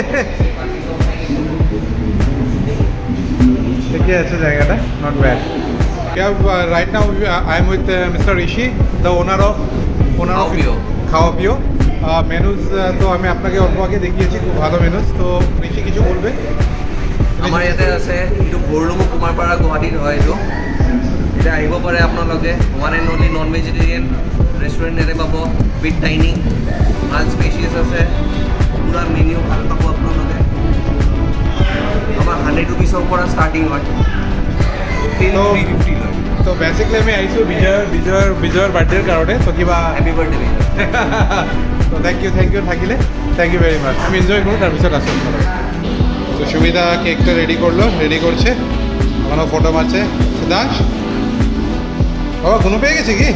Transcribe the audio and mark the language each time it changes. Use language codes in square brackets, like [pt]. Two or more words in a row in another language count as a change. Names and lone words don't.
[bn] ঠিকই আছে জায়গাটা, [en] not bad. Right now I am with Mister Rishi, the owner of খাওয়া পিও। [bn] মেনুজ তো আমি আপনাকে অল্প আগে দেখিয়েছি, খুব ভালো মেনুজ। তো ঋষি কিছু বলবে? [as] আমাৰ ইয়াতে আছে এইটো বৰলুমু কুমাৰপাৰা গুৱাহাটীত হয়। এতিয়া আহিব পাৰে আপোনালোকে। [en] one and only non vegetarian restaurant [as] ইয়াতে পাব, [en] with dining, [as] ভাল স্পেচিয়াছ আছে, পুৰা মেনিউ ভাল পাব আপোনালোকে। আমাৰ 100 ৰুপিছৰ পৰা ষ্টাৰ্টিং হয়, 350 লয়। তো বেচিকলি আমি আহিছোঁ বিজয়ৰ বাৰ্থডেৰ কাৰণে। তো কিবা [en] Happy birthday. তো thank you থাকিলে, thank you very much. [bn] আমি এনজয় করবো, তারপিছত আসুন। তো সুবিধা কেকটা রেডি করছে, আমারও ফটো মারছে। সিদ্ধাংশ বাবা ঘুনো পেয়ে গেছে কি?